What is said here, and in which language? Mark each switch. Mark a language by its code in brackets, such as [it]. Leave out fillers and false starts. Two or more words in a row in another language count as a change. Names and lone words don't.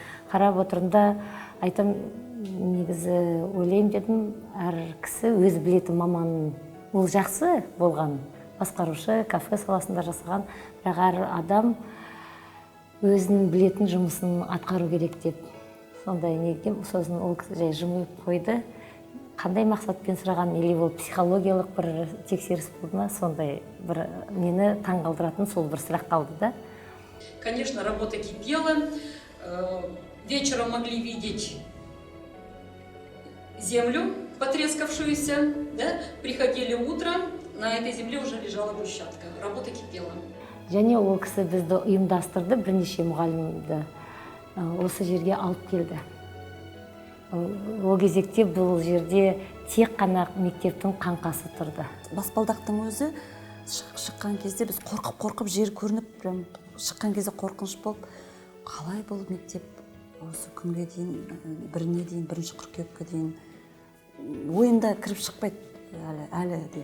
[kk] Қарап отырында айтам, негізі ойлаймын дедім, әр кісі өзі білетін маманын, ол жақсы болған, басқарушы, кафе саласында жасаған, бірақ әр адам өзінің білетін жұмысын атқару керек деп. Сондай негем, сосын ол кісі жай жымиып қойды. Қандай мақсатпен сұраған, или ол психологиялық бір тексеріс болды ма, сондай бір мені таңғалдыратын сол бір сұрақ қалды да. [ru] Конечно, работа кипела. Вечером могли видеть землю потрескавшуюся, да? Приходили утром, на этой земле уже лежала брусчатка. Работа кипела. [kk] Және ол кісі бізді ұйымдастырды, бірнеше мұғалімді осы жерге алып келді. Ол кезекте бұл жерде тек қана мектептің қаңқасы тұрды. Баспалдақтың өзі шыққан кезде біз қорқып жер көрініп, шыққан кезде қорқыныш болып, қалай бұл мектеп осы күнге дейін, бірінші қыркүйекке дейін ойында кіріп шықпайды әлі де.